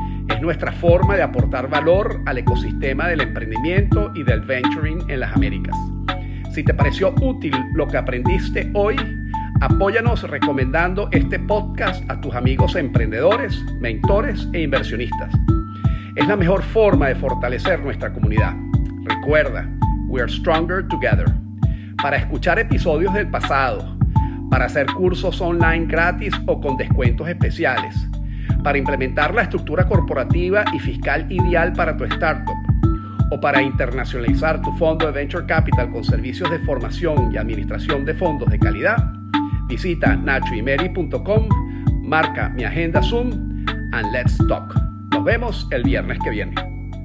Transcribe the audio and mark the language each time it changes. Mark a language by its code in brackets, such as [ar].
[es] Es nuestra forma de aportar valor al ecosistema del emprendimiento y del venturing en las Américas. Si te pareció útil lo que aprendiste hoy, apóyanos recomendando este podcast a tus amigos emprendedores, mentores e inversionistas. Es la mejor forma de fortalecer nuestra comunidad. Recuerda, [en] we are stronger together. [es] Para escuchar episodios del pasado, para hacer cursos online gratis o con descuentos especiales, para implementar la estructura corporativa y fiscal ideal para tu startup, o para internacionalizar tu fondo de Venture Capital con servicios de formación y administración de fondos de calidad, visita nachoymery.com, marca mi agenda Zoom [en] and let's talk. [es] Nos vemos el viernes que viene.